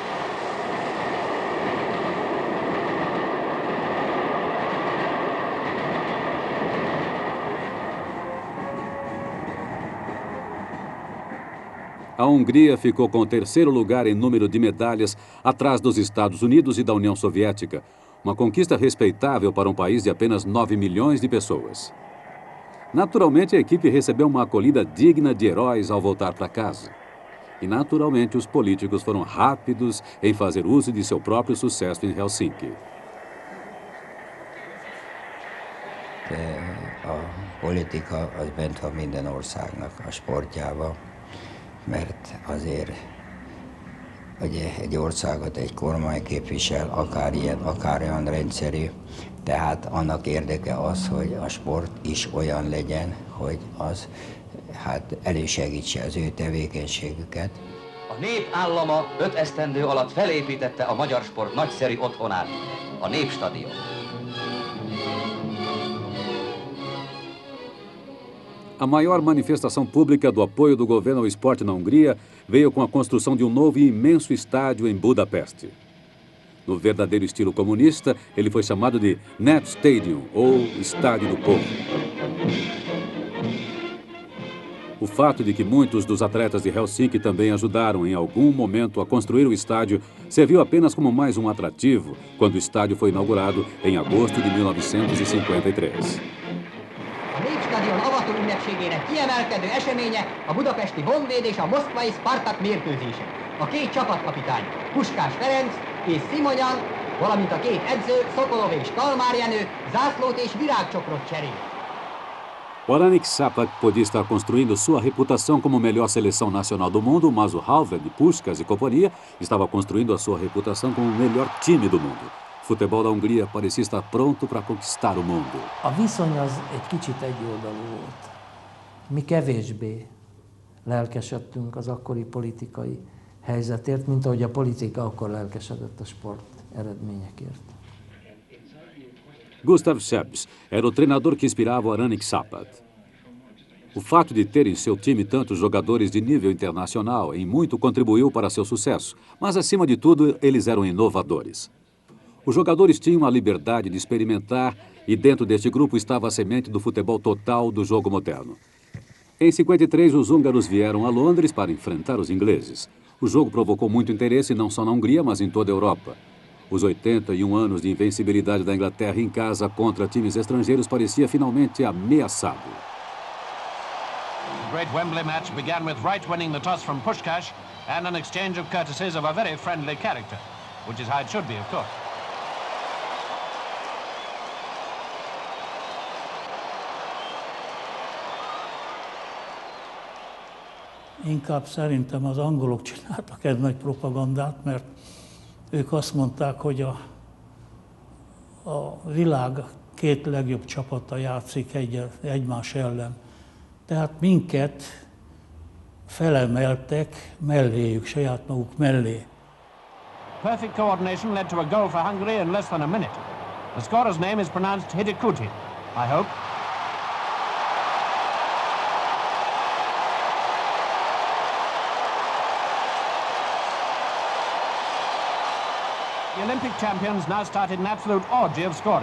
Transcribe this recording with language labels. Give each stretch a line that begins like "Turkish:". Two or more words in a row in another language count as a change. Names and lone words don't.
Portuguese: A Hungria ficou com o terceiro lugar em número de medalhas, atrás dos Estados Unidos e da União Soviética. Uma conquista respeitável para um país de apenas 9 milhões de pessoas. Naturalmente, a equipe recebeu uma acolhida digna de heróis ao voltar para casa. E, naturalmente, os políticos foram rápidos em fazer uso de seu próprio sucesso em Helsinki.
Hungarian: A politika az bent van minden országnak a sportjában. Mert azért ugye egy országot egy kormány képvisel, akár ilyen, akár olyan rendszerű, tehát annak érdeke az, hogy a sport is olyan legyen, hogy az elősegítse az ő tevékenységüket. A nép állama 5 esztendő alatt felépítette a magyar sport nagyszerű otthonát, a Népstadion.
Portuguese: A maior manifestação pública do apoio do governo ao esporte na Hungria veio com a construção de um novo e imenso estádio em Budapeste. No verdadeiro estilo comunista, ele foi chamado de Népstadion, ou Estádio do Povo. O fato de que muitos dos atletas de Helsinki também ajudaram em algum momento a construir o estádio serviu apenas como mais um atrativo quando o estádio foi inaugurado em agosto de 1953.
Hungarian: A Népstadion avató ünnepségének kiemelkedő eseménye a budapesti Honvéd és a moszkvai Spartak mérkőzése. A két csapatkapitány, Puskás Ferenc és Szimonyan, valamint a két edző, Szokolov és Kalmár Jenő zászlót és virágcsokrot cserél.
Portuguese: O Aranik Sapat podia estar construindo sua reputação como melhor seleção nacional do mundo, mas o Halvet, Puskás e companhia estava construindo a sua reputação como o melhor time do mundo. O futebol da Hungria parecia estar pronto para conquistar o mundo.
Hungarian: A viszony az egy kicsit egyoldalú volt. Mi kevésbé lelkesedtünk az akkori politikai helyzetért, mint ahogy a politika akkor lelkesedett a sport eredményekért.
Portuguese: Gustav Seps era o treinador que inspirava o Aranik Sapat. O fato de ter em seu time tantos jogadores de nível internacional em muito contribuiu para seu sucesso, mas acima de tudo eles eram inovadores. Os jogadores tinham a liberdade de experimentar e dentro deste grupo estava a semente do futebol total do jogo moderno. Em 53, os húngaros vieram a Londres para enfrentar os ingleses. O jogo provocou muito interesse não só na Hungria, mas em toda a Europa. Os 81 anos de invencibilidade da Inglaterra em casa contra times estrangeiros parecia finalmente ameaçado.
English: The great Wembley match began with Wright winning the toss from Puskás and an exchange of courtesies of a very friendly character, which is how it should be, of course.
Hungarian: Inkább szerintem az angolok csináltak egy nagy propagandát, mert ők azt mondták, hogy a világ két legjobb csapata játszik egymás ellen. Tehát minket felemeltek melléjük, saját maguk mellé.
English: Perfect coordination led to a goal for Hungary in less than a minute. The scorer's name is pronounced Hidikuti, I hope. The Olympic champions now started an absolute orgy of scoring.